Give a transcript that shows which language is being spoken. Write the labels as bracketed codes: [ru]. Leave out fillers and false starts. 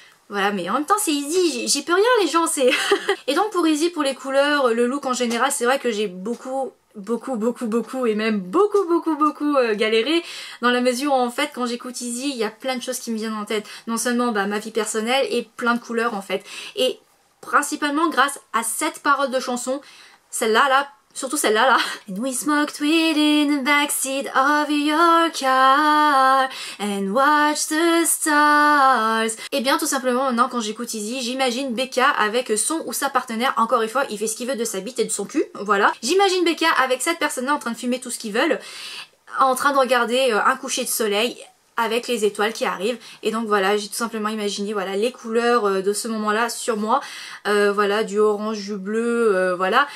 [fr] Voilà, mais en même temps c'est Easy, j'y peux rien les gens, c'est... Et donc pour Easy, pour les couleurs, le look en général, c'est vrai que j'ai beaucoup et même beaucoup galéré, dans la mesure où en fait quand j'écoute Easy, il y a plein de choses qui me viennent en tête. Non seulement ma vie personnelle et plein de couleurs en fait. Et principalement grâce à cette parole de chanson, celle-là là, surtout celle-là là. [en] And we smoked weed in the backseat of your car and watch the stars. [fr] Et bien tout simplement maintenant quand j'écoute Easy, j'imagine Becca avec son ou sa partenaire, encore une fois il fait ce qu'il veut de sa bite et de son cul, voilà. J'imagine Becca avec cette personne-là en train de fumer tout ce qu'ils veulent, en train de regarder un coucher de soleil avec les étoiles qui arrivent. Et donc voilà, j'ai tout simplement imaginé voilà les couleurs de ce moment là sur moi, voilà, du orange, du bleu, voilà.